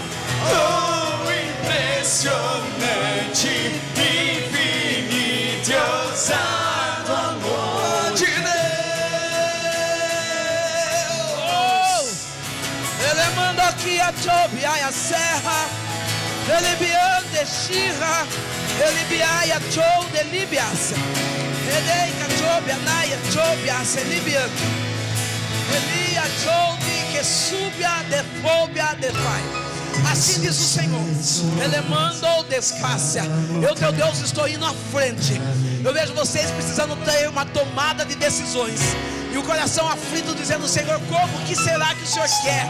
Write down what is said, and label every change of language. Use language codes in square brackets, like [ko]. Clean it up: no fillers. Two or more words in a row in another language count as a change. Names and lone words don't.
[pt] Oh, impressionante, infinito e ousado amor de Deus. Ele mandou aqui a Tobiai a serra, ele biande shira, ele biaia chou de Libias, ele cachobia naia chobias Libian, ele a chou de que subia de fobia de pai. Assim diz o Senhor, Ele mandou desfácia. Eu, teu Deus, estou indo à frente. Eu vejo vocês precisando ter uma tomada de decisões, e o coração aflito dizendo: Senhor, como que será que o Senhor quer?